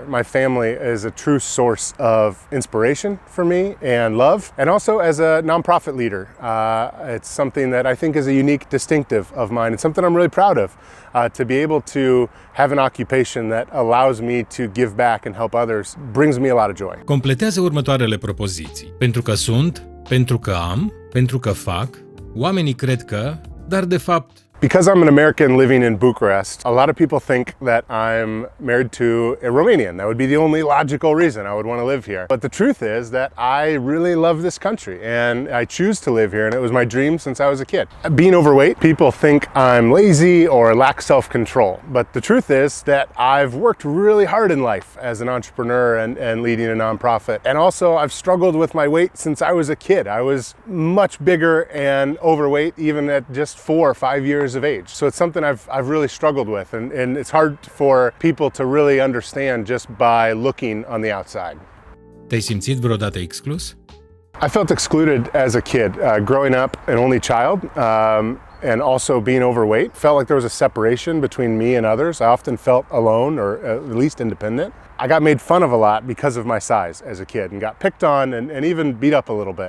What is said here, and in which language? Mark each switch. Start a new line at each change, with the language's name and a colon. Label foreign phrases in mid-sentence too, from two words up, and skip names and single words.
English: My family is a true source of inspiration for me and love, and also as a nonprofit leader. It's something that I think is a unique distinctive of mine. It's something I'm really proud of, to be able to have an occupation that allows me to give back and help others brings me a lot of joy.
Romanian: Completează următoarele propoziții. Pentru că sunt, pentru că am, pentru că fac, oamenii cred că, dar de fapt...
English: Because I'm an American living in Bucharest, a lot of people think that I'm married to a Romanian. That would be the only logical reason I would want to live here. But the truth is that I really love this country and I choose to live here, and it was my dream since I was a kid. Being overweight, people think I'm lazy or lack self-control. But the truth is that I've worked really hard in life as an entrepreneur and leading a nonprofit. And also I've struggled with my weight since I was a kid. I was much bigger and overweight even at just 4 or 5 years of age. So it's something I've really struggled with, and it's hard for people to really understand just by looking on the outside.
Romanian: Te-ai simțit vreodată exclus?
English: I felt excluded as a kid, growing up an only child, and also being overweight. Felt like there was a separation between me and others. I often felt alone or at least independent. I got made fun of a lot because of my size as a kid and got picked on and even beat up a little bit.